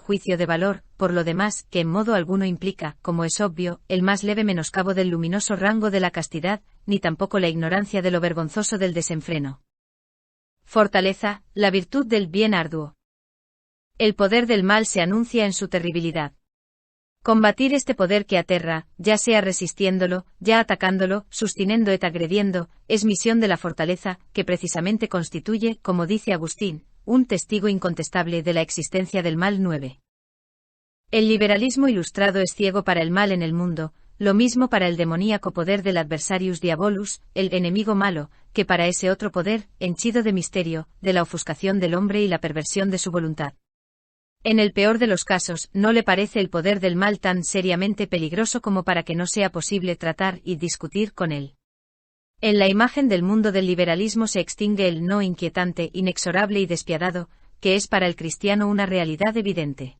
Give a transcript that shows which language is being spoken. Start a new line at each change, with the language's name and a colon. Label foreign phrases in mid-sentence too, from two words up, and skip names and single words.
Spanish: Juicio de valor, por lo demás, que en modo alguno implica, como es obvio, el más leve menoscabo del luminoso rango de la castidad, ni tampoco la ignorancia de lo vergonzoso del desenfreno. Fortaleza, la virtud del bien arduo. El poder del mal se anuncia en su terribilidad. Combatir este poder que aterra, ya sea resistiéndolo, ya atacándolo,
Latin: sustinendo et agrediendo,
Spanish: es misión de la fortaleza, que precisamente constituye, como dice Agustín, un testigo incontestable de la existencia del mal. 9. El liberalismo ilustrado es ciego para el mal en el mundo, lo mismo para el demoníaco poder del
Latin: adversarius diabolus,
Spanish: el enemigo malo, que para ese otro poder, henchido de misterio, de la ofuscación del hombre y la perversión de su voluntad. En el peor de los casos, no le parece el poder del mal tan seriamente peligroso como para que no sea posible tratar y discutir con él. En la imagen del mundo del liberalismo se extingue el no inquietante, inexorable y despiadado, que es para el cristiano una realidad evidente.